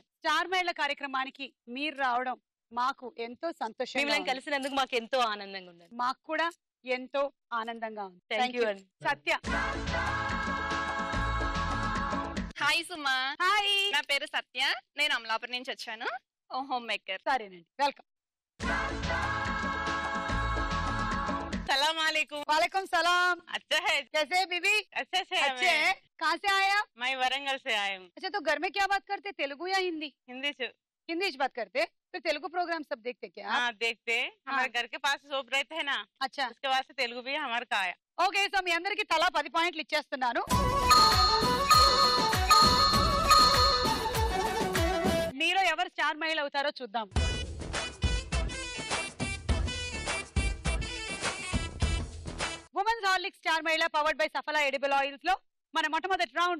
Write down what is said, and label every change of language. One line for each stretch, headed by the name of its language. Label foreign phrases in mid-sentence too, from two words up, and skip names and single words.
Telugu: స్టార్ మహిళ కార్యక్రమానికి మీరు రావడం మాకు ఎంతో సంతోషం. మిమ్మల్ని కలిసినందుకు మాకు ఎంతో ఆనందంగా ఉంది. మాకు కూడా ఎంతో ఆనందంగా ఉంది.
English: thank you అండి.
Telugu: సత్య. హాయ్ సుమా. హాయ్, నా పేరు సత్య, నేను అమలాపురం నుంచి వచ్చాను.
English: home maker.
Telugu: సరేనండి, వెల్కమ్.
Arabic: سلام عليكم. عليكم سلام.
Hindi: अच्छा है. कैसे बीबी? अच्छे से. अच्छे है. कहाँ से आया? मैं वरंगल से आया हूँ. अच्छा, तो घर में क्या बात करते, तेलुगु या हिंदी? हिंदी से. हिंदी से बात करते. तो तेलुगु प्रोग्राम सब देखते क्या? हाँ देखते. हमारे घर के पास शॉप रहते हैं ना. अच्छा, उसके बाद से तेलुगु भी हमारे का आया.
Telugu: ఓకే. సో మీ అందరికి తలా 10 పాయింట్లు ఇచ్చేస్తున్నాను. మీలో ఎవరు స్టార్ మహిళ అవుతారో చూద్దాం. ఉమెన్స్ హార్లిక్స్ స్టార్ మహిళ
English: powered by
Telugu: సఫలా ఎడిబుల్ ఆయిల్స్ లో మన మొట్టమొదటి రౌండ్.